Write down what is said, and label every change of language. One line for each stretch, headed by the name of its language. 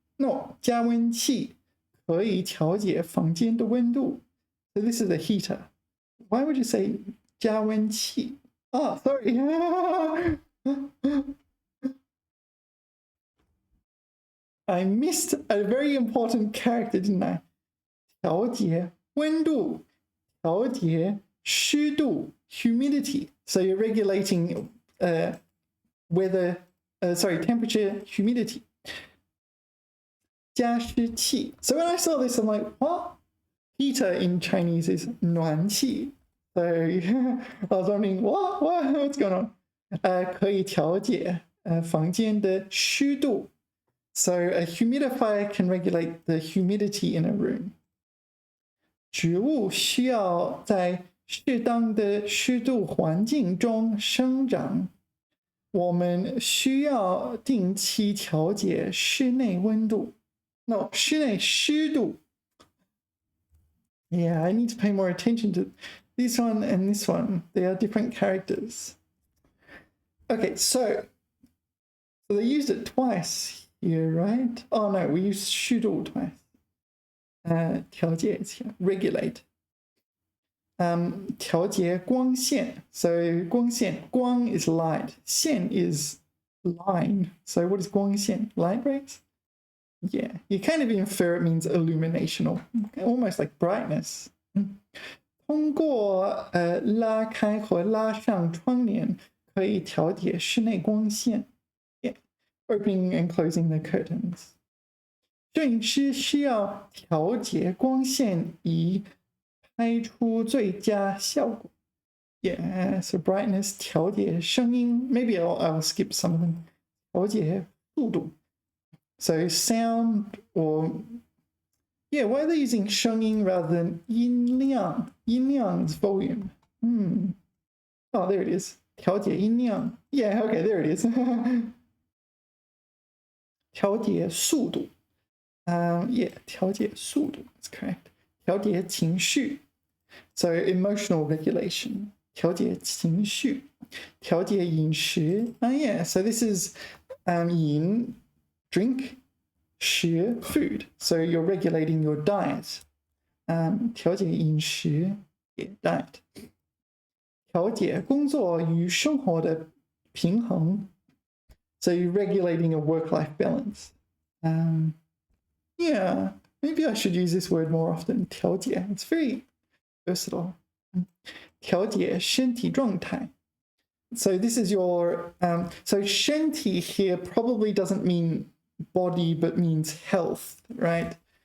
Chinese: No, 加温器可以调节房间的温度.
English: So this is a heater. Why would you say 加温器? Oh, sorry. I missed a very important character, didn't I?
Chinese: 调节温度, 调节湿度, humidity.
English: So you're regulating temperature, humidity.
Chinese: 加湿器.
English: So when I saw this, I'm like, what? Heater in Chinese is 暖气. So I was wondering, what's going on?
Chinese: 可以调节房间的湿度.
English: So a humidifier can regulate the humidity in a room.
Chinese: 植物需要在适当的湿度环境中生长。我们需要定期调节室内温度。 No, 室内湿度。
English: Yeah, I need to pay more attention to this one and this one. They are different characters. Okay, so they used it twice here, right? Oh no, we used 湿度 twice. 调节 is here. Regulate.
Chinese: 调节光线.
English: So 光线, 光 is light. 线 is line. So what is 光线? Light rays? Yeah, you kind of infer it means illumination or almost like brightness. 通过拉开和拉上窗帘可以调节室内光线. Yeah, opening and closing the curtains. 摄影师需要调节光线以拍出最佳效果. Yeah, so brightness,
Chinese: 调节声音.
English: Maybe I'll skip some of them.
Chinese: 调节速度.
English: So sound or... Yeah, why are they using 声音 rather than 音量? 音量 is volume. Oh, there it is.
Chinese: 调节音量.
English: Yeah, okay, there it is.
Chinese: 调节速度.Yeah, 调节速度.
English: That's correct.
Chinese: 调节情绪.
English: So emotional regulation.
Chinese: 调节情绪.调节饮食.
English: Yeah, so this is 饮 drink, 食 food. So you're regulating your diet.
Chinese: 调节饮食 diet. 调节工作与生活的平衡.
English: So you're regulating a work-life balance. Yeah, maybe I should use this word more often.
Chinese: 调节.
English: It's very versatile.
Chinese: 调节身体状态.
English: So this is your... so 身体 here probably doesn't mean body, but means health, right?